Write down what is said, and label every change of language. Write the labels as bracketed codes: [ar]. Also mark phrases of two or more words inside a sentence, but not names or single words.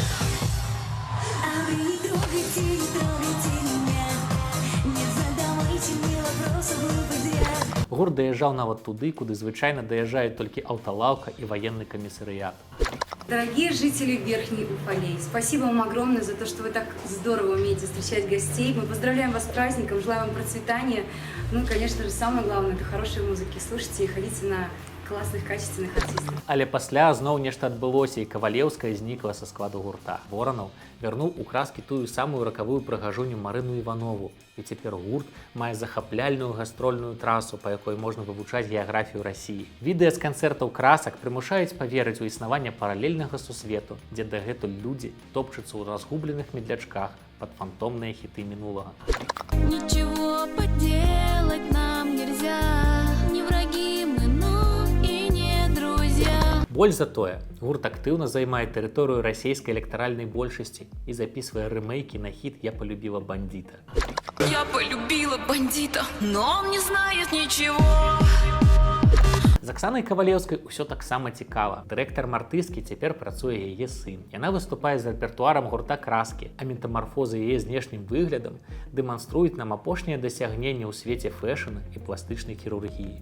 [ru] А вы не трогайте меня, не задавайте [be] Гурт даязджаў нават туды, куды звычайна даязджаюць толькі аўталаўка і ваенны камісарыят. [ru] Дорогие жители Верхней Уфалей, спасибо вам огромное за то, что вы так здорово умеете встречать гостей. Мы поздравляем вас с праздником, желаем вам процветания. Ну, конечно же, самое главное – это хорошей музыки. Слушайте и ходите на классных, качественных артистов. [be] Але пасля зноў нешта адбылося, і Кавалеўская знікла са складу гурта. Воранаў вярнуў у краскі тую самую ракавую прыгажуню Марыну Іванову. І цяпер гурт мае захапляльную гастрольную трасу, па якой можна вывучаць геаграфію Расіі. Відэа з канцэртаў красак прымушаюць паверыць у існаванне паралельнага сусвету, дзе дагэтуль людзі топчуцца ў разгубленых медлячках пад фантомныя хіты мінулага. [ru] Ничего поделать нам нельзя. Не враги мы, но и не друзья. [be] Больш за тое, гурт актыўна займае тэрыторыю расійскай электаральнай большасці і запісвае рэмейкі на хіт «Я полюбила бандита». [ru] Я полюбила бандита, но он не знает ничего. [be] З Аксанай Кавалеўскай усё таксама цікава. Дырэктар артысткі цяпер працуе яе сын. Яна выступае з рэпертуарам гурта краскі, а метамарфозы яе знешнім выглядам дэманструюць нам апошнія дасягненні ў свеце фэшна і пластычнай хірургіі.